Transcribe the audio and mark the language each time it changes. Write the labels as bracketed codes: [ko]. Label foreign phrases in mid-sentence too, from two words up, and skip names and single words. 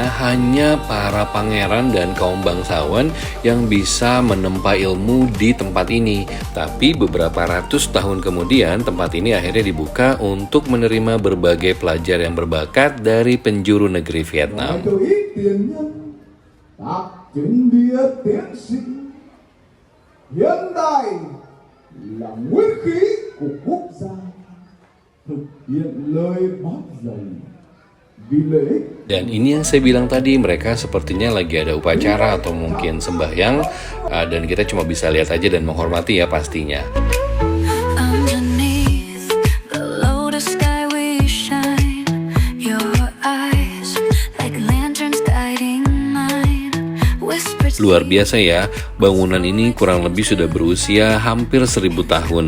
[id] hanya para pangeran dan kaum bangsawan yang bisa menempa ilmu di tempat ini. Tapi beberapa ratus tahun kemudian, tempat ini akhirnya dibuka untuk menerima berbagai pelajar yang berbakat dari penjuru negeri Vietnam. [vi] Hiện đại là nguyên khí của quốc gia, thực hiện lời bác dạy vì lợi ích. [id] Dan ini yang saya bilang tadi, mereka sepertinya lagi ada upacara atau mungkin sembahyang, dan kita cuma bisa lihat aja dan menghormati ya pastinya. Luar biasa ya, bangunan ini kurang lebih sudah berusia hampir 1000 tahun.